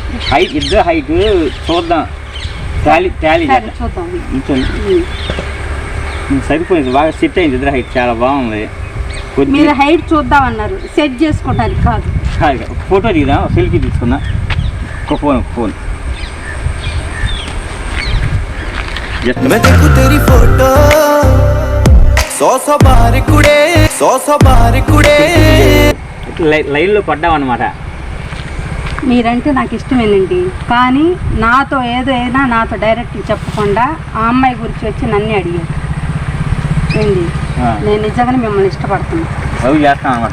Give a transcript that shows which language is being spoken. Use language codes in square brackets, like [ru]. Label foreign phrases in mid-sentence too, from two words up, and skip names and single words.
[te] హైట్ ఇద్దరు హైట్ చూద్దాం. టాలీ సరే, చేద్దాం. చూద్దాం. నిల్చోండి. సరిపోయింది, బాగా సెట్ అయింది. ఇద్దరు హైట్ చాలా బాగుంది. మీరు కొద్దిగా హైట్ చూద్దామన్నారు, సెట్ చేసుకోవడానికి కాదు. ఫోటో దిగుదాం, సెల్ఫీ తీసుకున్నా. ఒక ఫోన్ [pa] ਮੈਂ ਦੇਖੂੰ ਤੇਰੀ ਫੋਟੋ 100 ਬਾਰ ਕੁੜੇ [te] లైన్లో పడ్డామన్నమాట. మీరంటే నాకు ఇష్టమేనండి, కానీ నాతో ఏదైనా నాతో డైరెక్ట్ చెప్పకుండా ఆ అమ్మాయి గురించి వచ్చి నన్ను అడిగారు. ఏంటి, నేను నిజంగానే మిమ్మల్ని ఇష్టపడుతున్నాను, లవ్ చేస్తాం అనమాట.